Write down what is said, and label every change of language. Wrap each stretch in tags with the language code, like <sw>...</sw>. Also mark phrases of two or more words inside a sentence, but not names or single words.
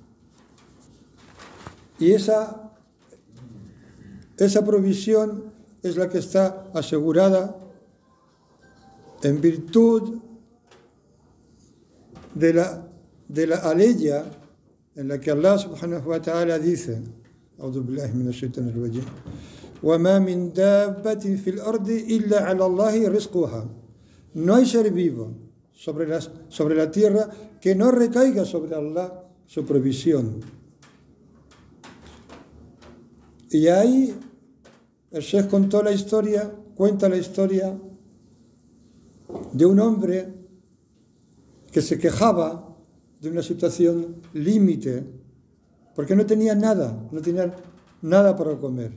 <es>Y esa provisión es la que está asegurada en virtud de la aleya en la que Allah</es> <ar>سبحانه وتعالى</ar> <es>dice,</es> <ar>أعوذ بالله من الشيطان الرجيم, وَمَا مِن دَابَّةٍ فِي الْأَرْضِ إِلَّا عَلَى اللَّهِ رِزْقُهَا.</ar> <es>No hay ser vivo sobre la tierra que no recaiga sobre Allah su provisión. Y ahí el Sheikh cuenta la historia de un hombre que se quejaba de una situación límite, porque no tenía nada para comer.</es>